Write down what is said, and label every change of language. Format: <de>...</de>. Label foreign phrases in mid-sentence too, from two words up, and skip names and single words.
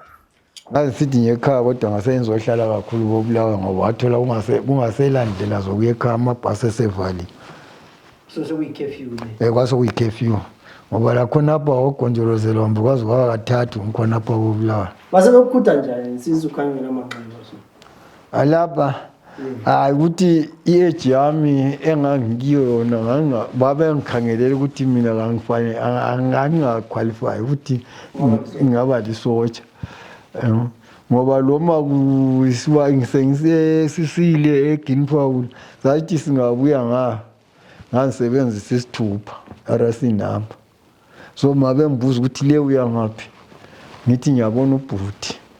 <nd>ngasithi ngekhaya kodwa ngasengizohlala kakhulu kobulawa ngoba wathola kungaselandlela zokuya ekhaya amabhasi esevali so sekuyi-curfew kwasekuyi-curfew ngoba lakhonapha wagonjolozelwa mbe kwazi kwaba kathathu ngikhonapha kobulawa base bekukhutha njani nsiza ukhangela amanqanqo alapha hayi ukuthi i-age yami engangikiyo yona babengikhangelela ukuthi mina angingaqualify ukuthi ngingaba lisotsha ngoba loma sengisesisile eGenfall sathi singabuya ngangisebenzisa isithupha arasinamba so mabe ngibuza ukuthi le uya ngaphi ngithi ngiyabona ubhuti</nd>